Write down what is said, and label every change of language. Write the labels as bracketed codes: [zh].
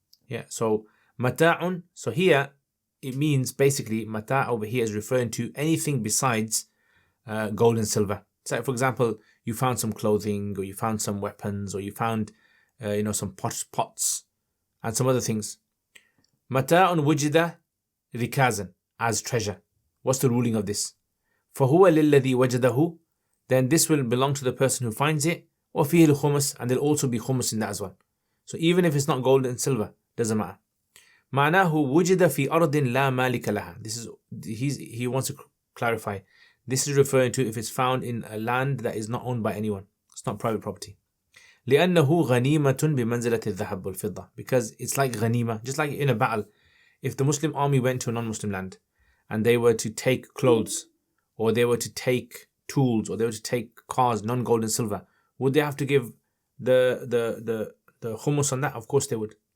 [en] Yeah, so متاع, so here it means basically متاع over here is referring to anything besides gold and silver. So for example, you found some clothing, or you found some weapons, or you found some pots and some other things. [ar] متاع وجد ركازا, [en] as treasure. What's the ruling of this? [ar] فهو للذي وجده, [en] then this will belong to the person who finds it. [ar] وفيه الخمس, [en] and there'll also be khumus in that as well. So even if it's not gold and silver, doesn't matter. [ar] معناه وجد في أرض لا مالك لها. [en] This is, he wants to clarify. This is referring to if it's found in a land that is not owned by anyone. It's not private property. [ar] لأنه غنيمة بمنزلة الذهب والفضة, [en] because it's like ghanima, just like in a battle. If the Muslim army went to a non-Muslim land and they were to take clothes, or they were to take tools, or they were to take cars, non-gold and silver, would they have to give the khumus on that? Of course they would.